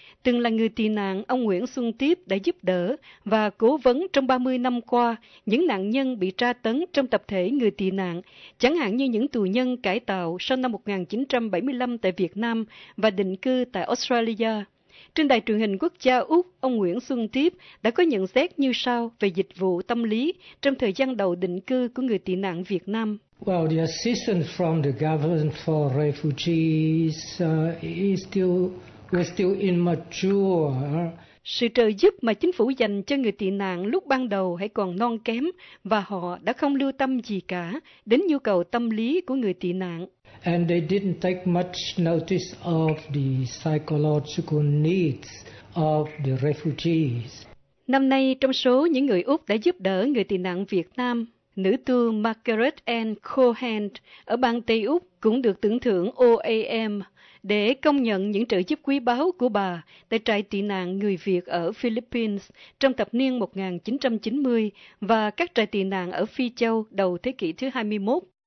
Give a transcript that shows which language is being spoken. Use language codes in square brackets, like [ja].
[vi] Từng là người tị nạn, ông Nguyễn Xuân Tiếp đã giúp đỡ và cố vấn trong 30 năm qua những nạn nhân bị tra tấn trong tập thể người tị nạn, chẳng hạn như những tù nhân cải tạo sau năm 1975 tại Việt Nam và định cư tại Australia. Trên đài truyền hình quốc gia Úc, ông Nguyễn Xuân Tiếp đã có nhận xét như sau về dịch vụ tâm lý trong thời gian đầu định cư của người tị nạn Việt Nam. [en] Well, the assistance from the government for refugees is still immature. [vi] Sự trợ giúp mà chính phủ dành cho người tị nạn lúc ban đầu hãy còn non kém và họ đã không lưu tâm gì cả đến nhu cầu tâm lý của người tị nạn. [en] And they didn't take much notice of the psychological needs of the refugees. [vi] Năm nay, trong số những người Úc đã giúp đỡ người tị nạn Việt Nam, nữ tu Margaret Ann Cohen ở bang Tây Úc cũng được tưởng thưởng OAM để công nhận những trợ giúp quý báu của bà tại trại tị nạn người Việt ở Philippines trong thập niên 1990 và các trại tị nạn ở Phi Châu đầu thế kỷ thứ 21.